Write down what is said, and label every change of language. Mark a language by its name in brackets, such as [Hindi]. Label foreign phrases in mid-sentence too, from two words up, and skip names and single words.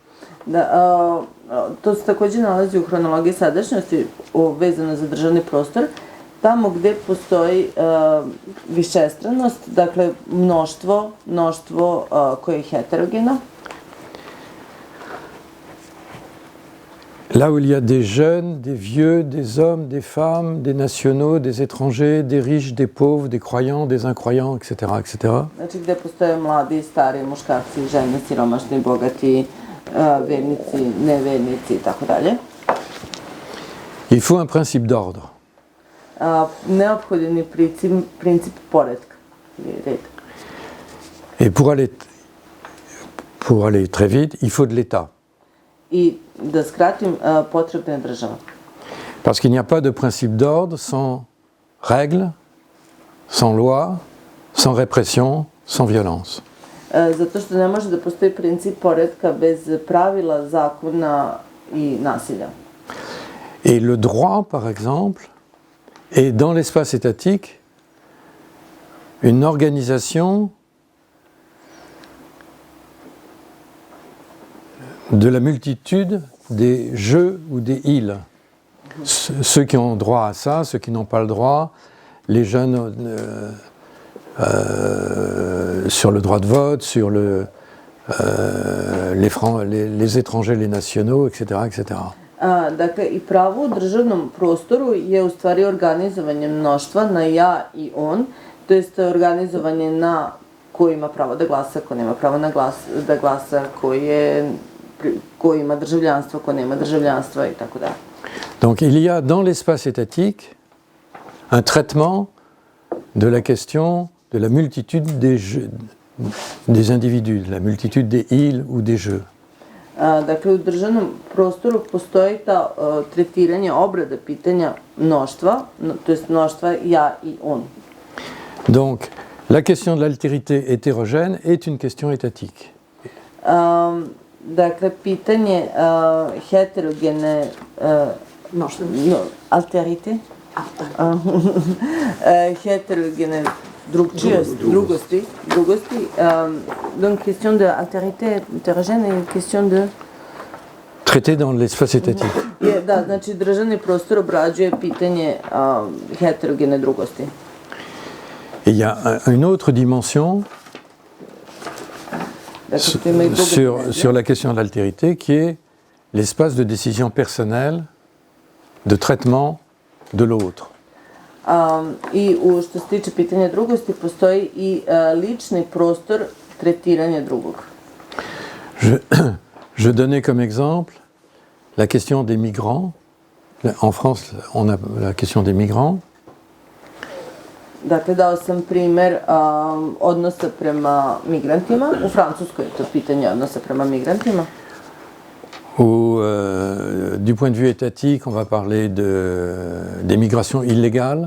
[Serbian] To se takođe nalazi u hronologiji sadašnjosti vezano za državni prostor, tamo gde postoji višestranost, dakle mnoštvo koje je heterogeno. [French] Là où il y a des jeunes, des vieux, des hommes, des femmes, des nationaux, des étrangers, des riches, des pauvres, des croyants, des incroyants, etc., etc. [Serbian] Znači gde postoje mladi, stari, muškarci, žene, siromašni, bogati, vernici, nevernici i tako dalje. [French] Il faut un principe d'ordre. [Serbian] Neophodan je princip poretka ili reda. [French] Et pour aller très vite, il faut de l'État. [Serbian] I da skratim, potrebna je država. [French] Parce qu'il n'y a pas de principe d'ordre sans règles, sans loi, sans répression, sans violence. [Serbian] Zato što ne može da postoji princip poretka bez pravila, zakona i nasilja. [French] Et le droit, par exemple, est dans l'espace étatique une organisation de la multitude des je ou des ils. Ceux qui ont droit à ça, ceux qui n'ont pas le droit, les jeunes sur le droit de vote, sur les étrangers, les nationaux, etc., etc. [Serbian] Dakle, i pravo u državnom prostoru je u stvari organizovanje mnoštva na ja i on, to jest organizovanje na ko ima pravo da glasa, ko nema pravo da glasa, ko ima državljanstvo, ko nema državljanstva i tako dalje. [French] Donc il y a dans l'espace étatique un traitement de la question de la multitude des individus, de la multitude des ils ou des je. [Serbian] Dakle, u državnom prostoru postoji ta tretiranje, obrada pitanja mnoštva, to jest mnoštva ja i on. [French] Donc la question de l'altérité hétérogène est une question étatique. [Serbian] Dakle, pitanje heterogene alterite, heterogene drugosti. [French] Donc, question de altérité hétérogène et question de... traité dans l'espace étatique. [Serbian] Da, znači državni prostor obrađuje pitanje heterogene drugosti. [French] Et il y a une autre dimension sur la question de l'altérité qui est l'espace de décision personnelle, de traitement de l'autre. [Serbian] I što se tiče pitanja drugosti, postoji i lični prostor tretiranja drugog. [French] Je donnais comme exemple la question des migrants. En France, on a la question des migrants. [Serbian] Dakle, dao sam primer odnosa prema migrantima. U Francuskoj je to pitanje odnosa prema migrantima. [French] Où, du point de vue étatique, on va parler des migrations illégales.